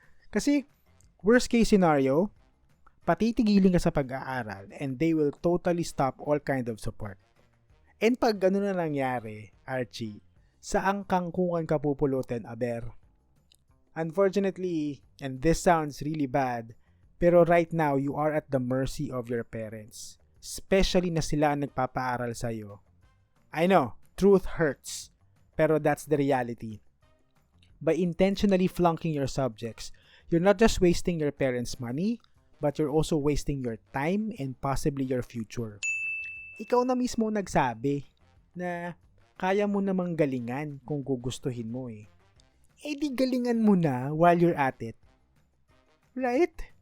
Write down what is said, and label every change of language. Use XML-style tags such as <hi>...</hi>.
<en>Kasi, worst case scenario,</en> <tl>patitigilin ka sa pag-aaral</tl> <en>and they will totally stop all kind of support.</en> <tl>And pag gano'n na nangyari, Archie, saan kangkungan ka pupulutin, aber?</tl> <en>Unfortunately, and this sounds really bad, pero right now, you are at the mercy of your parents.</en> <tl>Especially na sila ang nagpapaaral sa'yo.</tl> <en>I know, truth hurts, pero that's the reality. By intentionally flunking your subjects, you're not just wasting your parents' money, but you're also wasting your time and possibly your future.</en> <tl>Ikaw na mismo nagsabi na kaya mo namang galingan kung gugustuhin mo di galingan mo na</tl> <en>while you're at it. Right?</en>